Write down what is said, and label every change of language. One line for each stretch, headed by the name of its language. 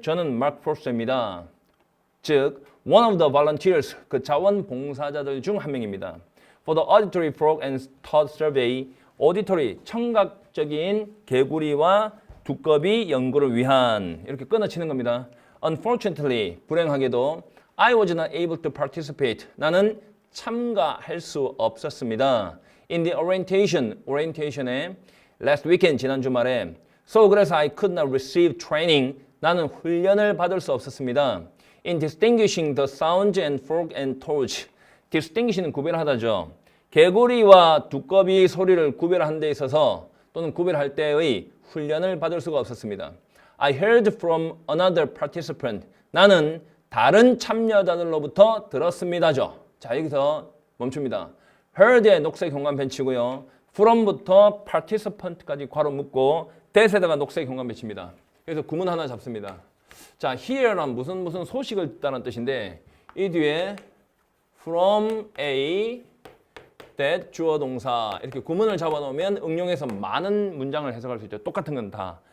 Korean: 저는 Mark Forster입니다. 즉,
English: one of the volunteers,
Korean: 그 자원봉사자들 중 한 명입니다.
English: For the auditory frog and toad survey, auditory,
Korean: 청각적인 개구리와 두꺼비 연구를 위한 이렇게 끊어치는 겁니다.
English: Unfortunately,
Korean: 불행하게도
English: I was not able to participate.
Korean: 나는 참가할 수 없었습니다.
English: In the orientation에 last weekend,
Korean: 지난 주말에
English: So
Korean: 그래서
English: I could not receive training.
Korean: 나는 훈련을 받을 수 없었습니다.
English: In distinguishing the sounds and frog and toads.
Korean: distinguish는 구별하다죠. 개구리와 두꺼비 소리를 구별하는 데 있어서 또는 구별할 때의 훈련을 받을 수가 없었습니다.
English: I heard from another participant.
Korean: 나는 다른 참여자들로부터 들었습니다죠. 자, 여기서 멈춥니다. heard의 녹색 현관펜 치고요. from부터 participant까지 괄호 묶고 that에다가 녹색 현관펜 칩니다. 그래서 구문 하나 잡습니다. 자, hear란 무슨 소식을 듣다는 뜻인데 이 뒤에 from A that 주어 동사 이렇게 구문을 잡아놓으면 응용해서 많은 문장을 해석할 수 있죠. 똑같은 건 다.